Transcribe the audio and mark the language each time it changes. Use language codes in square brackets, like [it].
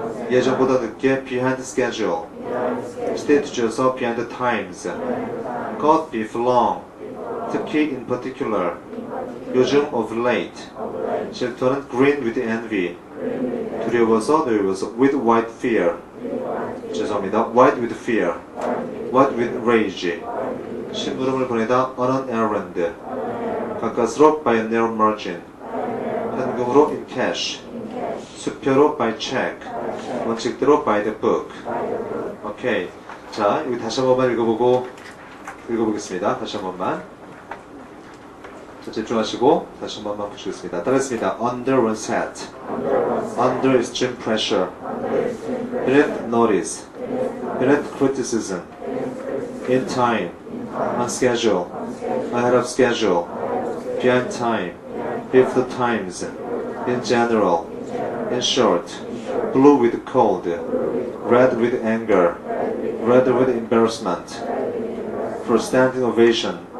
[ko] 예정보다 늦게 [en] behind schedule, [ko] 시대에 뒤져서 [en] behind the times, cut beef long, [ko] 특히 [en] in particular, [ko] 요즘 [en] of late, [ko] 질투하는 [en] green with envy, [ko] 두려워서 노여워서 [en] with white fear, [ko] 죄송합니다. [en] white with fear, white with rage, [ko] 심부름을 보내다 [en] on an errand, [ko] 가까스로 [en] by a narrow margin, [ko] 현금으로 [en] in cash, [ko] 수표로 [en] by check, [ko] 원칙대로 [en] by the book. [ko] 오케이. 자, 여기 다시 한 번만 읽어보겠습니다. 다시 한 번만. 자, 집중하시고 다시 한 번만 보시겠습니다. 따라했습니다. [en] Under one's hat, under extreme pressure, beneath notice, beneath criticism, in time, on schedule, ahead of schedule, behind time, before the times, in general, in short, blue with cold, red with anger, red with embarrassment, for standing ovation,